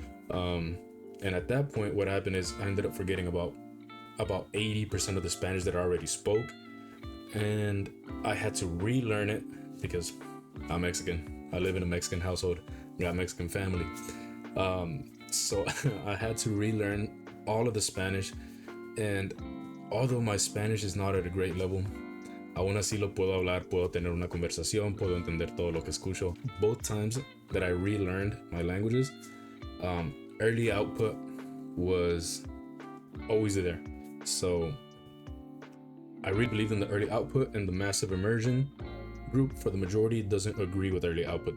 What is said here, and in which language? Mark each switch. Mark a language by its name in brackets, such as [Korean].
[English] And at that point what happened is I ended up forgetting about 80% of the Spanish that I already spoke, and I had to relearn it because I'm Mexican. I live in a Mexican household, got Mexican family, so I had to relearn all of the Spanish. And although my Spanish is not at a great level, [Spanish] aún así lo puedo hablar, puedo tener una conversación, puedo entender todo lo que escucho. [English] Both times that I relearned my languages, early output was always there. So I really believe in the early output, and the massive immersion group for the majority doesn't agree with early output.